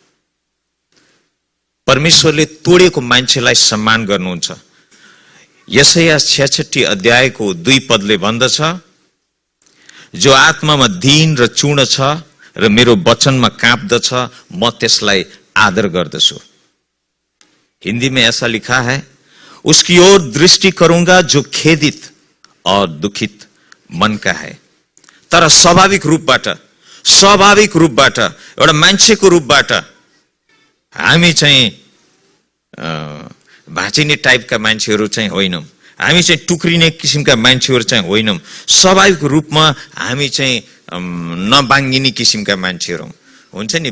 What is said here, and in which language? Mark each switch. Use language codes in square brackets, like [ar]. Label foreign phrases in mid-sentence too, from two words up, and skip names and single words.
[ne] परमेश्वरले तोडेको मान्छेलाई सम्मान गर्नुहुन्छ। यशाया 66 अध्यायको 2 पदले भन्दछ, जो आत्मामा दीन र चूर्ण छ र मेरो वचनमा काँप्दछ, म त्यसलाई आदर गर्दछु। [hi] हिंदी में ऐसा लिखा है, उसकी ओर दृष्टि करूंगा जो खेदित और दुखित मन का है। [ne] तर स्वाभाविक रूपबाट एउटा मान्छेको रूपबाट हामी चाहिँ भाँचिने टाइपका मान्छेहरू चाहिँ होइनौँ। हामी चाहिँ टुक्रिने किसिमका मान्छेहरू चाहिँ होइनौँ। स्वाभाविक रूपमा हामी चाहिँ नबाङ्गिने किसिमका मान्छेहरू हुन्छ नि।